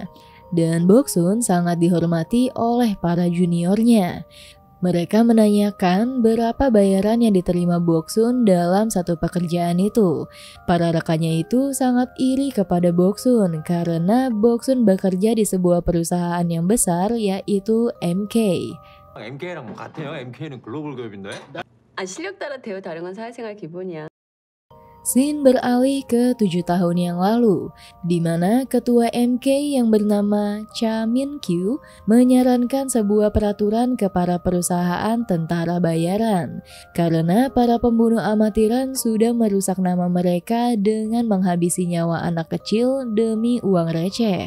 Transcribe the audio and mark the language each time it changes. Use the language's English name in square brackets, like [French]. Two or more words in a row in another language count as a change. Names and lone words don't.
[Indonesian] Dan Boksun sangat dihormati oleh para juniornya. Mereka menanyakan berapa bayaran yang diterima Boksun dalam satu pekerjaan itu. Para rekannya itu sangat iri kepada Boksun karena Boksun bekerja di sebuah perusahaan yang besar yaitu MK. [Korean] MK랑 뭐 같아요? MK는 글로벌 기업인데. 실력 따라 대우 다른 건 사회생활 기본이야. [Indonesian] Scene beralih ke 7 tahun yang lalu, di mana ketua MK yang bernama Cha Min-kyu menyarankan sebuah peraturan ke para perusahaan tentara bayaran, karena para pembunuh amatiran sudah merusak nama mereka dengan menghabisi nyawa anak kecil demi uang receh.